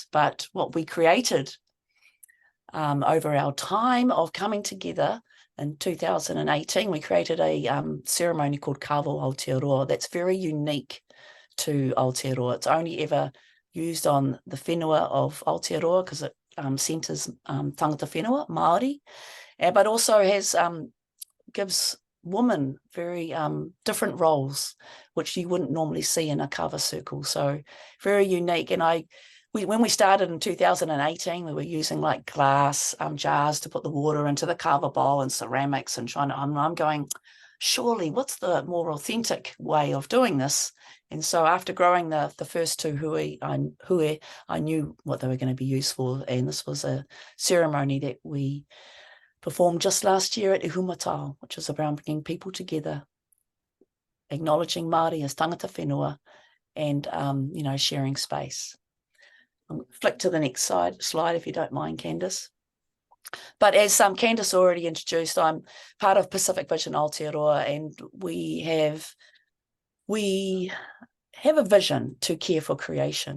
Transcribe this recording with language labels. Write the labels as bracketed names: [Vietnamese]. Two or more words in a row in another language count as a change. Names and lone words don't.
[English] But what we created over our time of coming together in 2018, we created a ceremony called Kawo Aotearoa that's very unique to Aotearoa. It's only ever used on the whenua of Aotearoa because it centres [Māori] tangata whenua, [English] Māori, but also gives women very different roles, which you wouldn't normally see in a kava circle. So very unique. And when we started in 2018, we were using like glass jars to put the water into the kava bowl and ceramics, and I'm going, surely what's the more authentic way of doing this? And so after growing the first 2 hue, I knew what they were going to be used for. And this was a ceremony that we performed just last year at Ihumatao, which is around bringing people together, acknowledging Māori as [Māori] tangata whenua, [English] and sharing space. I'll flick to the next slide if you don't mind, Candace. But as Candace already introduced, I'm part of Pacific Vision Aotearoa, and we have a vision to care for creation.